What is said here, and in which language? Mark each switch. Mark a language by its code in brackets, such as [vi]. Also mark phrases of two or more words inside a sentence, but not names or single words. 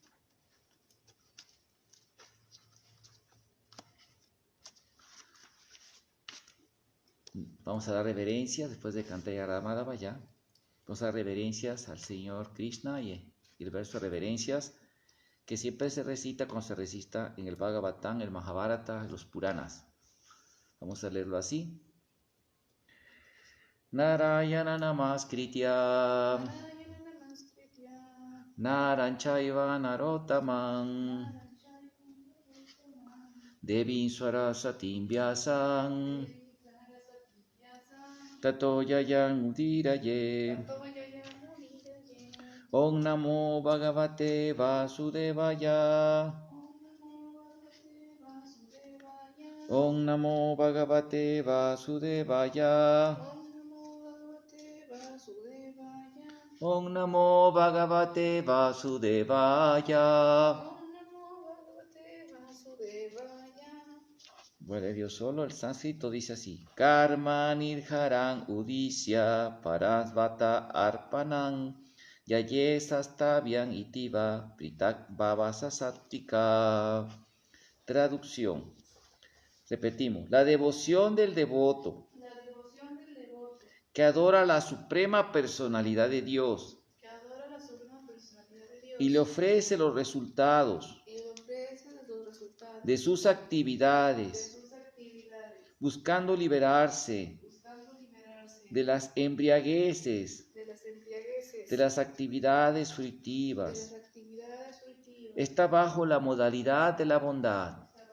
[es] Vamos a dar reverencias después de cantar Madhava ya. Vamos a dar reverencias al señor Krishna y el verso de reverencias que siempre se recita cuando se recita en el Bhagavatam, el Mahabharata, los Puranas. Vamos a leerlo así. [sa] Narayana namaskritya Naranchaiva narotamam Devim Sarasatim Vyasam Tato Yayam Udiraye. Om Namo Bhagavate Vasudevaya. Om Namo Bhagavate Vasudevaya. Om Namo Bhagavate Vasudevaya. [es] Bueno, Dios solo, el sánscrito dice así: [sa] Karma nirharan udisya parasvata arpanam yaye sastavyam itiva pritak bhavasasattika. [es] Traducción. Repetimos: la devoción del devoto que adora la suprema personalidad de Dios y le ofrece los resultados de sus actividades, buscando liberarse de las embriagueces de las actividades fruitivas, está bajo la modalidad de la bondad.